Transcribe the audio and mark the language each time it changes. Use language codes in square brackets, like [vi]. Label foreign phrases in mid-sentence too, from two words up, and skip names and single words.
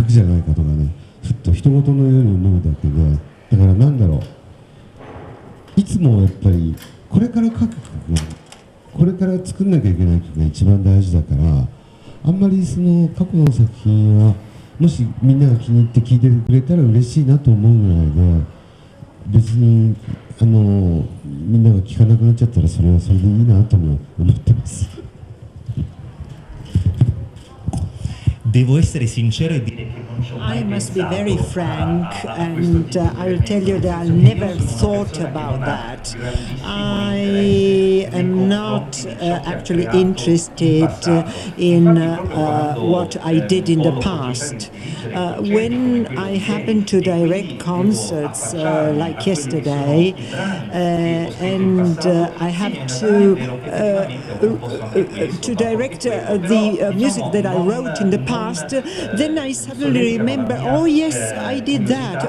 [ja] くじゃないかとかね、ふっと人事のように思うだけで、だからなんだろう、いつもやっぱりこれから書く曲が、これから作んなきゃいけない曲が一番大事だから、あんまりその過去の作品はもしみんなが気に入って聴いてくれたら嬉しいなと思うぐらいで、別にみんなが聴かなくなっちゃったらそれはそれでいいなとも思ってます。 [it] devo essere sincero e dire che non ci ho mai [en] I must be [it] pensato [en] very frank, [it] a questo [en] and [it] tipo [en] I'll tell you that I never thought about that. I am not actually interested in what I did in the past. When I happen to direct concerts like yesterday, and I have to direct the music that I wrote in the past, then I suddenly remember, oh yes, I did that.